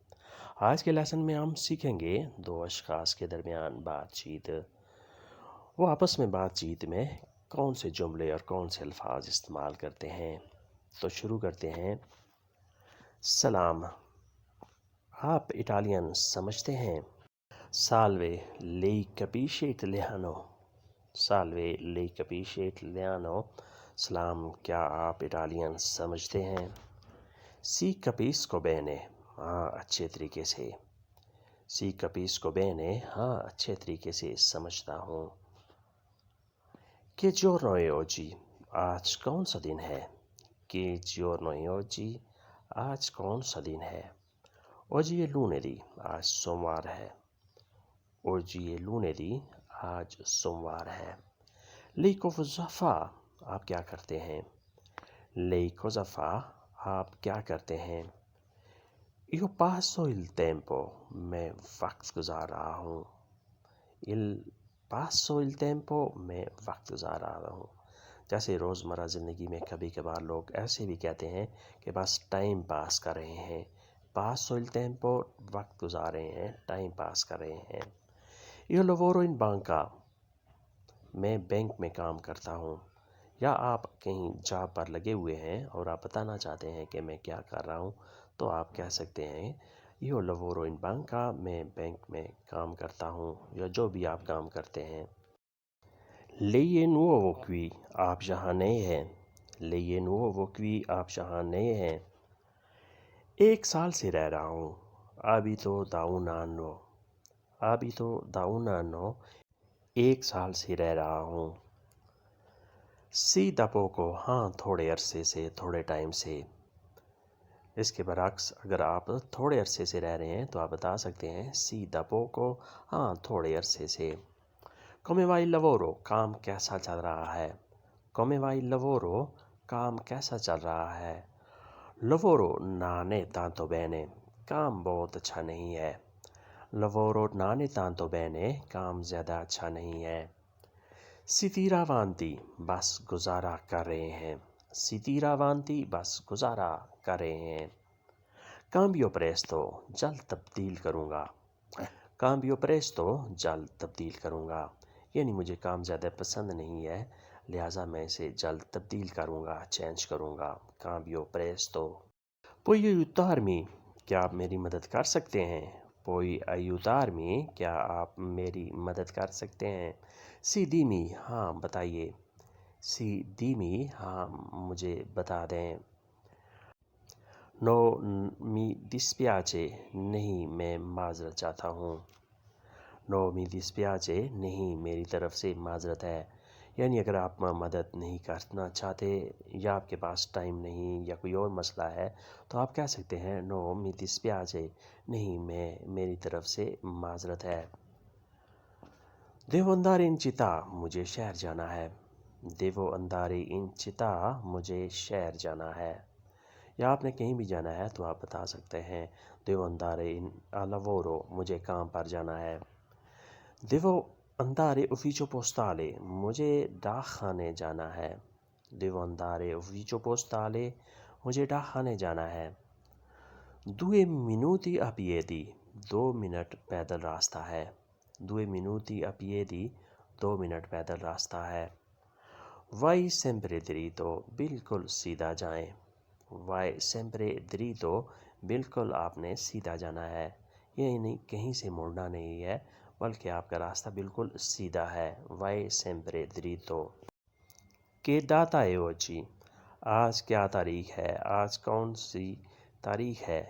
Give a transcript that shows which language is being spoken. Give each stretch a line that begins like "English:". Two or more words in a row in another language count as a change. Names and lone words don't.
Urdu: آج کے لیسن میں ہم سیکھیں گے دو اشخاص کے درمیان بات چیت، وہ آپس میں بات چیت میں کون سے جملے اور کون سے الفاظ استعمال کرتے ہیں۔ تو شروع کرتے ہیں۔ سلام، آپ اٹالین سمجھتے ہیں؟
Italian: سالوے lei capisce italiano؟ سالوے lei capisce italiano؟
Urdu: سلام، کیا آپ اٹالین سمجھتے ہیں؟
Italian: Sì capisco bene?
Urdu: ہاں اچھے طریقے سے۔
Italian: سی capisco bene؟
Urdu: ہاں اچھے طریقے سے سمجھتا ہوں۔
Italian: Che giorno è oggi؟
Urdu: آج کون سا دن ہے؟
Italian: Che giorno è oggi؟
Urdu: آج کون سا دن ہے؟
Italian: Oggi è lunedì؟
Urdu: آج سوموار ہے۔
Italian: Oggi è lunedì؟
Urdu: آج سوموار ہے۔
Italian: Lei cosa fa؟
Urdu: آپ کیا کرتے ہیں؟
Italian: Lei cosa fa؟
Urdu: آپ کیا کرتے ہیں؟
Italian: Io passo il tempo؟
Urdu: میں وقت گزار رہا ہوں۔
Italian: passo il tempo؟
Urdu: میں وقت گزار رہا ہوں۔ جیسے روزمرہ زندگی میں کبھی کبھار لوگ ایسے بھی کہتے ہیں کہ بس
English: time pass
Urdu: کر رہے ہیں۔
Italian: passo il tempo
Urdu: وقت گزار رہے ہیں، ٹائم پاس کر رہے ہیں۔
Italian: Io lavoro in banca؟
Urdu: میں بینک میں کام کرتا ہوں۔ یا آپ کہیں جاب پر لگے ہوئے ہیں اور آپ بتانا چاہتے ہیں کہ میں کیا کر رہا ہوں، تو آپ کہہ سکتے ہیں
Italian: Io lavoro in banca؟
Urdu: میں بینک میں کام کرتا ہوں، یا جو بھی آپ کام کرتے ہیں۔
Italian: Lei è nuovo qui؟
Urdu: آپ یہاں نئے ہیں۔
Italian: Lei è nuovo qui؟
Urdu: آپ یہاں نئے ہیں۔ ایک سال سے رہ رہا ہوں۔
Italian: Abito da un anno؟ Abito da un anno؟
Urdu: ایک سال سے رہ رہا ہوں۔
Italian: Sì da poco؟
Urdu: ہاں تھوڑے عرصے سے، تھوڑے ٹائم سے۔ اس کے برعکس اگر آپ تھوڑے عرصے سے رہ رہے ہیں تو آپ بتا سکتے ہیں
Italian: Sì da poco؟
Urdu: ہاں تھوڑے عرصے سے۔
Italian: Come va il lavoro؟
Urdu: کام کیسا چل رہا ہے؟
Italian: Come va il lavoro؟
Urdu: کام کیسا چل رہا ہے؟
Italian: Lavoro non è tanto bene؟
Urdu: کام بہت اچھا نہیں ہے۔
Italian: Lavoro non è tanto bene؟
Urdu: کام زیادہ اچھا نہیں ہے۔
Italian: Si tira avanti؟
Urdu: بس گزارا کر رہے ہیں۔
Italian: Si tira avanti؟
Urdu: بس گزارا کر رہے ہیں۔
Italian: Cambio presto؟
Urdu: جلد تبدیل کروں گا۔
Italian: Cambio presto؟
Urdu: جلد تبدیل کروں گا، یعنی مجھے کام زیادہ پسند نہیں ہے، لہٰذا میں اسے جلد تبدیل کروں گا، چینج کروں گا۔
Italian: Cambio presto۔ Puoi aiutarmi؟
Urdu: کیا آپ میری مدد کر سکتے ہیں؟
Italian: Puoi aiutarmi؟
Urdu: کیا آپ میری مدد کر سکتے ہیں؟
Italian: Sì dimmi؟
Urdu: ہاں بتائیے۔
Italian: Sì dimmi؟
Urdu: ہاں مجھے بتا دیں۔
Italian: No mi dispiace؟
Urdu: نہیں میں معذرت چاہتا ہوں۔
Italian: No mi dispiace؟
Urdu: نہیں میری طرف سے معذرت ہے، یعنی اگر آپ مدد نہیں کرنا چاہتے یا آپ کے پاس ٹائم نہیں یا کوئی اور مسئلہ ہے تو آپ کہہ سکتے ہیں
Italian: No mi dispiace؟
Urdu: نہیں میری طرف سے معذرت ہے۔
Italian: Devo andare in città؟
Urdu: مجھے شہر جانا ہے۔
Italian: Devo andare in città؟
Urdu: مجھے شہر جانا ہے۔ یا آپ نے کہیں بھی جانا ہے تو آپ بتا سکتے ہیں
Italian: Devo andare al lavoro؟
Urdu: مجھے کام پر جانا ہے۔
Italian: Devo andare ufficio postale؟
Urdu: مجھے ڈاک خانے جانا ہے۔
Italian: Devo andare ufficio postale؟
Urdu: مجھے ڈاک خانے جانا ہے۔
Italian: Due minuti a piedi؟
Urdu: 2 منٹ پیدل راستہ ہے۔
Italian: Due minuti a piedi؟
Urdu: 2 منٹ پیدل راستہ ہے۔
Italian: Vai sempre dritto؟
Urdu: بالکل سیدھا جائیں۔
Italian: Vai sempre dritto؟
Urdu: بالکل آپ نے سیدھا جانا ہے، یعنی کہیں سے مڑنا نہیں ہے بلکہ آپ کا راستہ بالکل سیدھا ہے۔
Italian: Vai sempre dritto۔ Che data è oggi؟
Urdu: آج کیا تاریخ ہے؟ آج کون سی تاریخ ہے؟